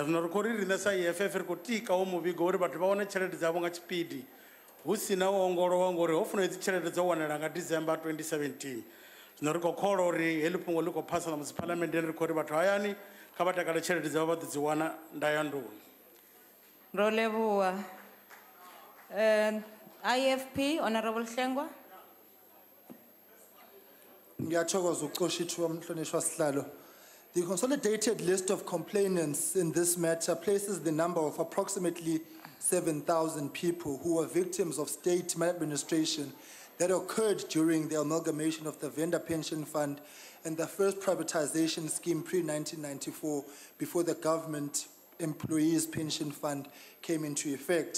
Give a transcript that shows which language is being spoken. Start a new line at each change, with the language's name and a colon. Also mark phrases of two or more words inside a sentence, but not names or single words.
Venda: Zwino ri khou ri riṋe sa EFF ri khou tika wo muvhigo uri vhathu vha wane tshelede dzavho nga tshipidi hu si na u ongolowa ngori ho funa hedzi tshelede dzo wanela nga December 2017. Zwino ri khou kholwa uri heḽi fhungo ḽi khou phasa na musi parliamenteni ri khou ri vhathu hayani kha vha takale tshelede dzavho vha ḓo dzi wana ndayandoni. Ro leboha. IFP, Honorable Hlengwa.
Zulu: Ngiyathokoza ukuqoshithwa umhlonishwa sihlalo.
English: The consolidated list of complainants in this matter places the number of approximately 7,000 people who were victims of state maladministration that occurred during the amalgamation of the vendor pension fund and the first privatization scheme pre-1994 before the government employees pension fund came into effect.